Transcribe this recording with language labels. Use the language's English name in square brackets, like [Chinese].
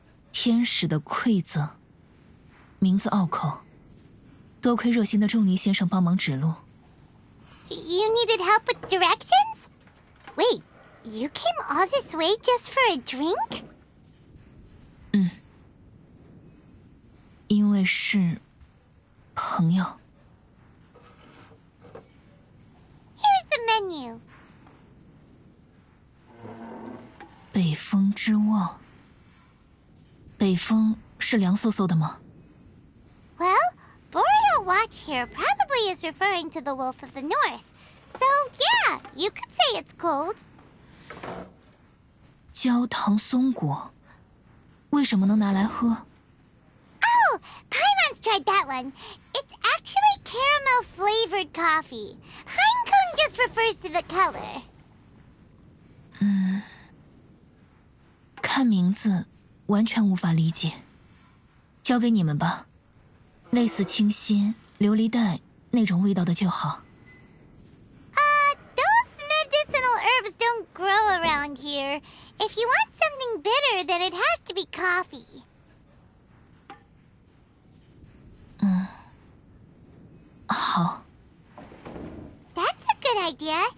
[Chinese] 天使的馈赠，名字拗口，多亏热心的仲离先生帮忙指路。 [English] You needed help with directions? Wait, you came all this way just for a drink? [Chinese] 因为是朋友。 [English] Here's the menu. [Chinese] 北风之望。北风是凉飕飕的吗？ [English] Well, Boreal Watch here probably is referring to the Wolf of the North. So, yeah, you could say it's cold. [Chinese] 焦糖松果，为什么能拿来喝？ [English] Oh, Paimon's tried that one. It's actually caramel-flavored coffee. Pinecone just refers to the color. [Chinese] 看名字完全无法理解，交给你们吧。类似清新、琉璃带那种味道的就好。 [English] Those medicinal herbs don't grow around here. If you want something bitter, then it has to be coffee. [Chinese] 好。 [English] That's a good idea.